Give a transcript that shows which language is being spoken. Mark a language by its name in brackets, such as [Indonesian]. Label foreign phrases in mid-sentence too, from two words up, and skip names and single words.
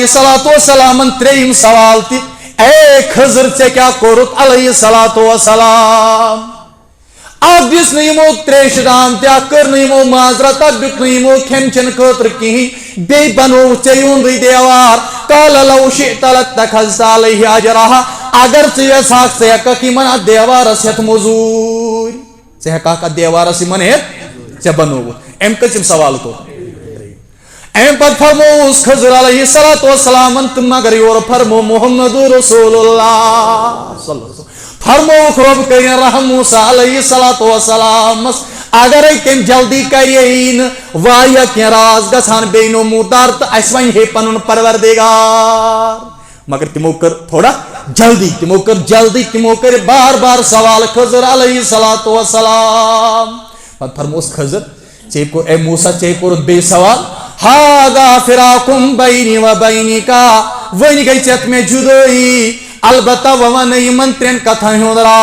[Arabic] الصلوۃ والسلامن [Kashmiri] ترٛیٚیِم سوال تہِ اے خضر ژےٚ کیٛاہ کوٚرُتھ [Arabic] علیہ الصلوۃ والسلام [Kashmiri] اتھ دِژ نہٕ یمو تریشہِ دام تہِ اتھ کٔر نہٕ یمو معذرت اتھ دیُت نہٕ یمو کھٮ۪ن چٮ۪ن خٲطرٕ کِہیٖنۍ بیٚیہِ بنووُتھ ژےٚ یِہُنٛدُے دیوار [Arabic] قال لو شئت لاتخذت علیہ اجرا [Kashmiri] اگر ژٕ یژھہکھ ژٕ ہٮ۪ککھ یمن اتھ دیوارس ہٮ۪تھ موٚزوٗرۍ ژٕ ہٮ۪ککھ اتھ دیوارس یمن ہٮ۪تھ ژےٚ بنووُتھ أمۍ کٔژِم سوال کوٚر أمۍ پتہٕ فرمووُس خضر [Arabic] علیہ الصلوۃ والسلامن [Kashmiri] تہٕ مگر یورٕ فرمو محمد رسول اللہ [Arabic] صلی اللہ علیہ وسلم [Kashmiri] فرمووُکھ رۄب کٔرِنۍ رحم موسیٰ [Arabic] علیہ الصلوۃ والسلامس [Kashmiri] اگرے تٔمۍ جلدی کرے نہٕ واریاہ کینٛہہ راز گژھان بیٚیہِ نموٗدار تہٕ اسہِ وۄنۍ ہے پنُن پروردگار مگر تِمو کٔر تھوڑا جلدی تِمو کٔرۍ بار بار سوال خضر [Arabic] علیہ الصلوۃ والسلام [Kashmiri] پتہٕ فرمووُس خضر ژےٚ کوٚر اے موسیٰ ژےٚ کوٚرُتھ بیٚیہِ سوال [Arabic] ہاذا فراقم بینی و بینکا [Kashmiri] وۄنۍ گٔے ژےٚ تہٕ مےٚ جُدٲیی البتہ وۄنۍ وَنَے یِمن ترٛٮ۪ن کتھن ہُنٛد